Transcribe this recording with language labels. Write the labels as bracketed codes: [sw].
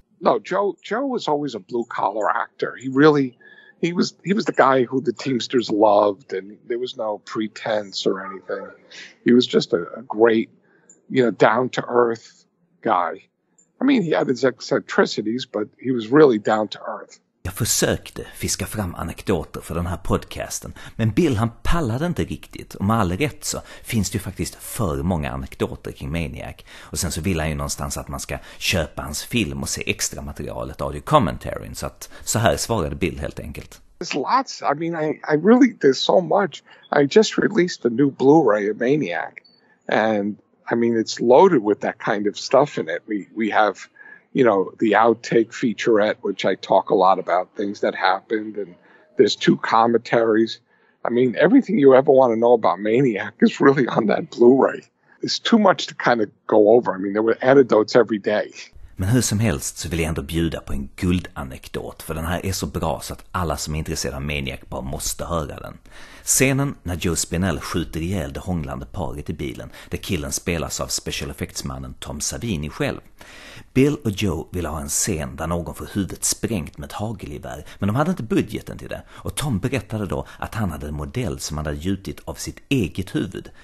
[en] No, Joe was always a blue-collar actor. He was the guy who the Teamsters loved, and there was no pretense or anything. He was just a great, down-to-earth guy. I mean, he had his eccentricities, but he was really down to earth. [sv] Jag försökte fiska fram anekdoter för den här podcasten, men Bill han pallade inte riktigt, och med all rätt så finns det ju faktiskt för många anekdoter kring Maniac, och sen så vill han ju någonstans att man ska köpa hans film och se extra materialet, audio commentary, så här svarade Bill helt enkelt. [en] There's lots. I mean, I really, there's so much. I just released a new Blu-ray of Maniac, and I mean, it's loaded with that kind of stuff in it. We have, you know, the outtake featurette, which I talk a lot about things that happened, and there's 2 commentaries. I mean, everything you ever want to know about Maniac is really on that Blu-ray. There's too much to kind of go over. I mean, there were anecdotes every day. [sv] Men hur som helst så vill jag ändå bjuda på en guldanekdot, för den här är så bra så att alla som är intresserade av Maniac bara måste höra den. Scenen när Joe Spinell skjuter ihjäl det hånglande paret i bilen, där killen spelas av special effects-mannen Tom Savini själv. Bill och Joe ville ha en scen där någon får huvudet sprängt med ett hagelgevär, men de hade inte budgeten till det, och Tom berättade då att han hade en modell som han hade gjutit av sitt eget huvud.